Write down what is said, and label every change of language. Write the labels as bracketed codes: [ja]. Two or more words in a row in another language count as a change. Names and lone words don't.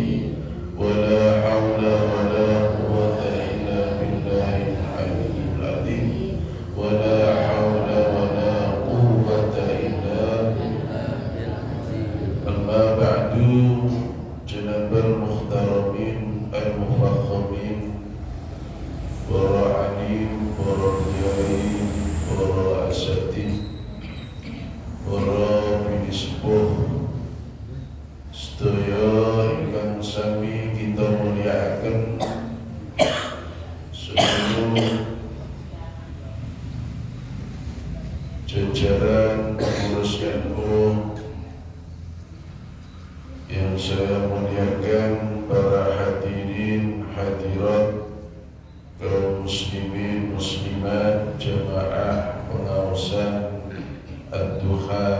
[ar] ولا حول ولا قوة إلا بالله العلي العظيم. ولا حول ولا قوة إلا بالله. أما بعد جناب المحترمين المفخمين [jv] para alim, para kiai, para asatidz, para binispuh sedaya ingkang sami kita mulyakaken [id] seluruh jajaran pengurus NU yang saya muliakan, para hadirin hadirat, kaum muslimin muslimat, jamaah pengawasan Ad-Duha.